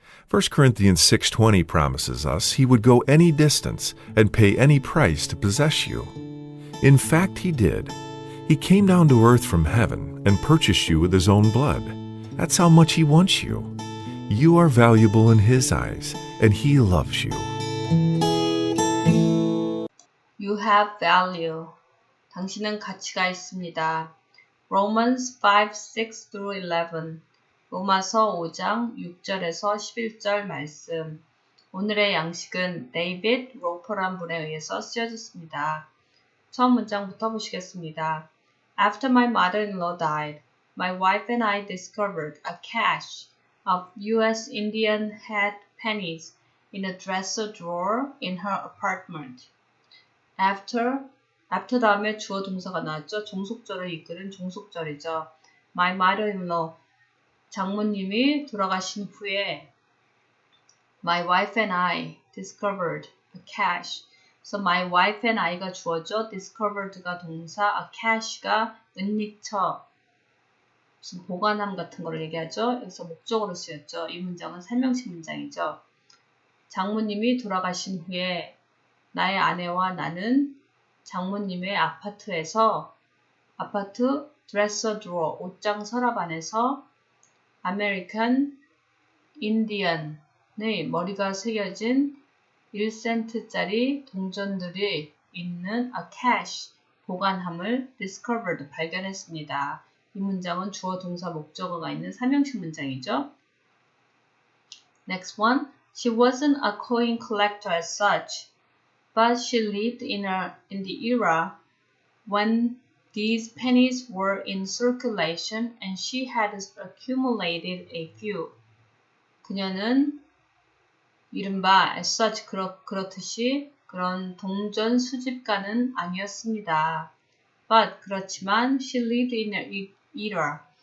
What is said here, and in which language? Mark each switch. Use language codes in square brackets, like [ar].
[en] 1 Corinthians 6:20 promises us He would go any distance and pay any price to possess you. In fact, He did. He came down to earth from heaven and purchased you with His own blood. That's how much He wants you. You are valuable in His eyes, and He loves you. You have value. [ko] 당신은 가치가 있습니다. Romans 5:6-11 로마서 5장 6절에서 11절 말씀. 오늘의 양식은 데이빗 로퍼란 분에 의해서 쓰여졌습니다. 처음 문장부터 보시겠습니다. [en] After my mother-in-law died, my wife and I discovered a cache of U.S. Indian head pennies in a dresser drawer in her apartment. [ko] After 다음에 주어 동사가 나왔죠. 종속절을 이끄는 종속절이죠. [en] My mother-in-law, [ko] 장모님이 돌아가신 후에 [en] my wife and I discovered a cache. So my wife and I가 [ko] 주어죠. discovered가 동사, a cache가 은닉처, 무슨 보관함 같은 거를 얘기하죠. 여기서 목적으로 쓰였죠. 이 문장은 설명식 문장이죠. 장모님이 돌아가신 후에 나의 아내와 나는 장모님의 아파트에서 아파트 드레서 드로어, 옷장 서랍 안에서 아메리칸 인디언의 머리가 새겨진 1센트짜리 동전들이 있는 a cache, 보관함을 discovered, 발견했습니다. 이 문장은 주어, 동사, 목적어가 있는 삼형식 문장이죠. [en] Next one. She wasn't a coin collector as such, but she lived in the era when these pennies were in circulation and she had accumulated a few. [ko] 그녀는 이른바 [en] as such [ko] 그렇듯이 그런 동전 수집가는 아니었습니다. [en] But [ko] 그렇지만 [en] she lived in an era.